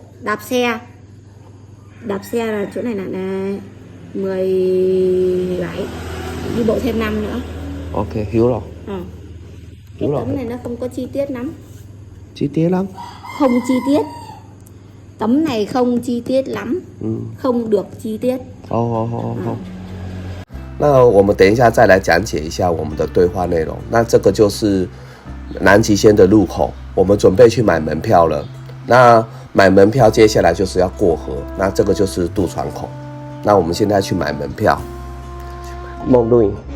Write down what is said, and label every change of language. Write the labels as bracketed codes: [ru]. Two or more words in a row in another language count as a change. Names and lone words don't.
[vi] Đạp xe. Đạp xe là chỗ này là 17. Đi bộ thêm 5 nữa. Ok, hiểu rồi. Cái tấm này nó không có chi tiết lắm. Chi tiết lắm? Không chi tiết. Tấm này không chi tiết lắm. Không được chi tiết. [zh] 那我们等一下再来讲解一下我们的对话内容。那这个就是南极仙的入口，我们准备去买门票了。那买门票接下来就是要过河，那这个就是渡船口。那我们现在去买门票。梦露营。